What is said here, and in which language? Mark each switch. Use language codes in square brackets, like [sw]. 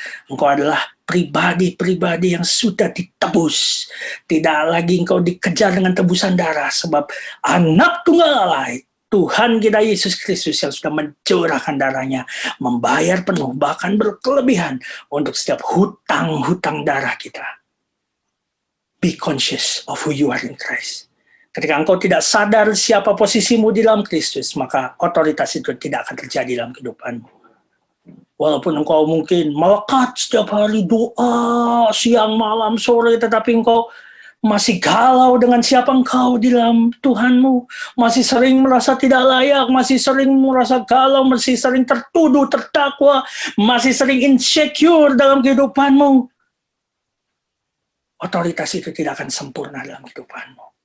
[id] Engkau adalah pribadi-pribadi yang sudah ditebus. Tidak lagi engkau dikejar dengan tebusan darah, sebab Anak Tunggal Allah, Tuhan kita Yesus Kristus yang sudah mencurahkan darahnya, membayar penuh, bahkan berkelebihan untuk setiap hutang-hutang darah kita. [en] Be conscious of who you are in Christ. [id] Ketika engkau tidak sadar siapa posisimu di dalam Kristus, maka otoritas itu tidak akan terjadi dalam kehidupanmu. Walaupun engkau mungkin melekat setiap hari doa, siang, malam, sore, tetapi engkau masih galau dengan siapa engkau di dalam Tuhanmu, masih sering merasa tidak layak, masih sering merasa galau, masih sering tertuduh, terdakwa, masih sering insecure dalam kehidupanmu, otoritas itu tidak akan sempurna dalam kehidupanmu.